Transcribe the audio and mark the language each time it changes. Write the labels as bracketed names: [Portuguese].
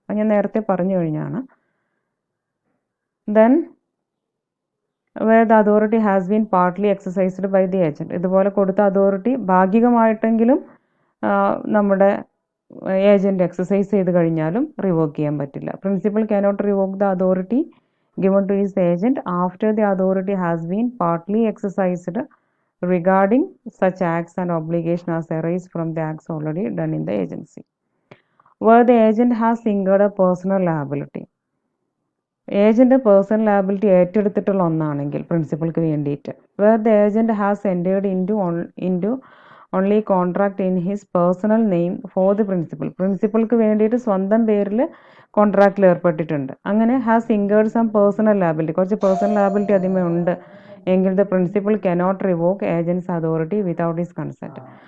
[Malayalam] അത് ഞാൻ നേരത്തെ പറഞ്ഞു കഴിഞ്ഞാണ്. [English] Then where the authority has been partly exercised by the agent. [Malayalam] ഇതുപോലെ കൊടുത്ത അതോറിറ്റി ഭാഗികമായിട്ടെങ്കിലും നമ്മുടെ ഏജൻറ്റ് എക്സസൈസ് ചെയ്ത് കഴിഞ്ഞാലും റിവോക്ക് ചെയ്യാൻ പറ്റില്ല. [English] Principal cannot revoke the authority given to his agent after the authority has been partly exercised regarding such acts and obligation as arise from the acts already done in the agency. Where the agent has incurred a personal liability. [Malayalam] Agent personal liability ഏറ്റെടുത്തിട്ടുള്ള ഒന്നാണെങ്കിൽ പ്രിൻസിപ്പൾക്ക് വേണ്ടിയിട്ട്, [English] Where the agent has entered into only contract in his personal name for the principal. [Malayalam] പ്രിൻസിപ്പൾക്ക് വേണ്ടിയിട്ട് സ്വന്തം പേരിൽ കോൺട്രാക്റ്റിൽ ഏർപ്പെട്ടിട്ടുണ്ട്. [English] അങ്ങനെ has incurred some personal liability, [Malayalam] കുറച്ച് personal liability അതിമേ ഉണ്ട് എങ്കിൽ [English] The principal cannot revoke agent's authority without his consent.